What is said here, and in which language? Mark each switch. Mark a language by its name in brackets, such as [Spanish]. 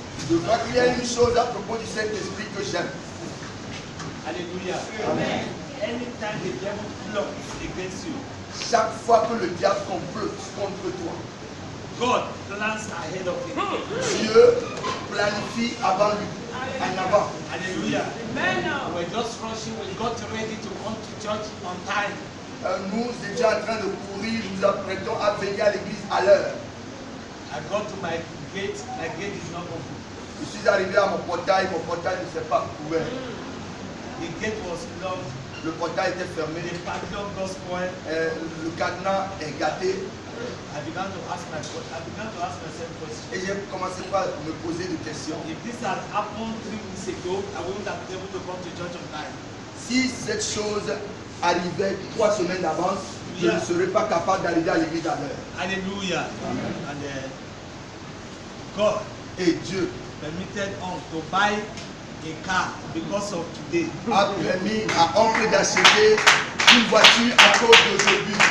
[French] Je crois qu'il y a une chose à propos du Saint-Esprit que j'aime. Alléluia. Amen. [English] Anytime the devil plots against you, [French] chaque fois que le diable complote contre toi, [English] God plans ahead of him. [French] Dieu planifie avant lui, en avant. [English] Alléluia. We're just rushing. We got ready to come to church on time. [French] Nous étions en train de courir, nous apprêtons à venir à l'église à l'heure. [English] I got to my gate is not open. [French] Je suis arrivé à mon portail ne s'est pas ouvert. [English] The gate was locked. [French] Le portail était fermé. [English] The padlock got spoiled. [French] Le cadenas est gâté. [English] I began to ask myself questions. [French] Et j'ai commencé par me poser des questions. [English] If this had happened 3 weeks ago, I wouldn't have been able to come to church on time. [French] Si cette chose arrivait 3 semaines d'avance, je ne serais pas capable d'arriver à l'église à l'heure. [English] Alléluia. And God [French] et Dieu [English] permitted us to buy a car because of today. [French] A permis à oncle d'acheter une voiture à cause d'aujourd'hui.